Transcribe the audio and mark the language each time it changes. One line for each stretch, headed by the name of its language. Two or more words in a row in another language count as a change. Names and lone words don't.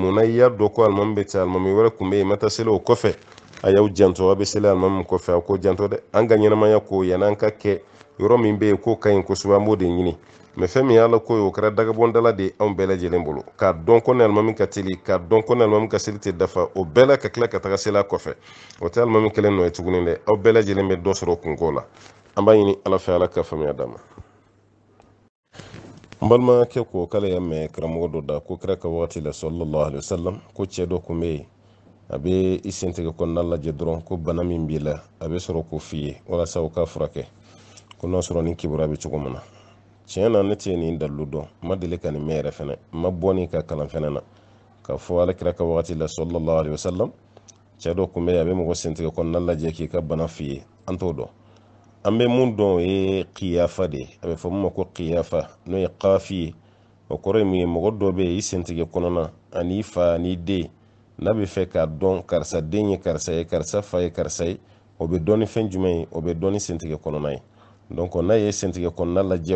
Bambara: na i y'a dɔn ko alimami bɛ ten alimami wɛrɛ tun bɛ yen ma taa seli o kɔfɛ a y'aw janto a bɛ seli alimami kɔfɛ a k'o janto dɛ an ka ɲɛnamaya ko yanni an ka kɛ yɔrɔ min bɛ yen k'o ka ɲi kosɛbɛ an b'o de ɲini mais fɛn min y'ala ko ye o kɛra dagabɔndala de ye anw bɛɛ lajɛlen bolo k'a dɔn ko ni alimami ka teli k'a dɔn ko ni alimami ka seli tɛ dafa o bɛɛ la ka tila ka taga seli a kɔfɛ o tɛ alimami kelen nɔ ye tuguni dɛ aw bɛɛ lajɛlen bɛ dɔ sɔrɔ kunko la an b'a ɲini ala fɛ ala ka faamuya d'a ma n balimakɛ ko k'ale y'a mɛn karamɔgɔ dɔ da ko kira ka wagati la
Arabic: صلى الله عليه وسلم
Bambara: ko cɛ dɔ kun bɛ yen a bɛ i sentigɛ kɔnɔna lajɛ dɔrɔn ko bana min b'i la a bɛ sɔrɔ k'o f'i ye walasa o ka furakɛ ko n'a sɔrɔ ni kibaruya bɛ cogo min na tiɲɛ na ne tɛ nin dalilu dɔn n ma deli ka nin mɛn yɛrɛ fɛnɛ n ma bɔ nin ka kalan fɛnɛ na k'a fɔ alakira ka wagati la
Arabic: صلى الله عليه وسلم
Bambara: cɛ dɔ kun bɛ yen a bɛ mɔgɔ sentigɛ kɔnɔna lajɛ k'i ka bana f'i ye an t'o dɔn an bɛ mun dɔn o ye qiyafa de ye a bɛ fɔ min ma ko qiyafa n'o ye qafi ye o kɔrɔ ye mun ye mɔgɔ dɔ bɛ yen i sentigɛ kɔnɔna ani i fa ani i den n'a bɛ fɛ k'a dɔn karisa den ye karisa ye karisa fa ye karisa ye o bɛ dɔn ni fɛn jumɛn ye o bɛ dɔn ni sentigɛ kɔnɔna ye donc n'a ye sentigɛ kɔnɔna lajɛ